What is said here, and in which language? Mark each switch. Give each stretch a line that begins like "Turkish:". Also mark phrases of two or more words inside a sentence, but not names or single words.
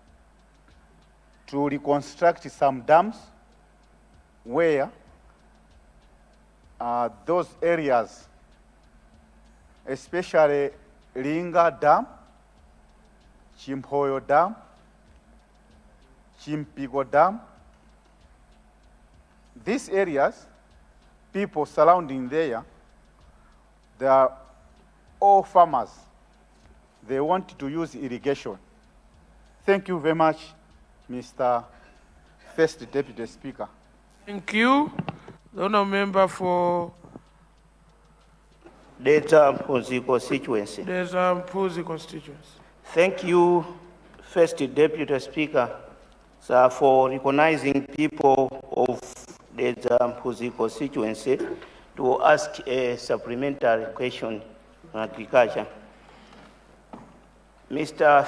English: reconstruct some dams where those areas, especially Linga Dam, Chimhoyo Dam, Chimpigo Dam, these areas, people surrounding there, they are all farmers. They want to use irrigation. Thank you very much, Mr. First Deputy Speaker. Thank you. The honourable member for Mpuzi constituency. Mpuzi constituency. Thank you, First Deputy Speaker, sir, for recognizing people of the Mpuzi constituency to ask a supplementary question on agriculture. Mr.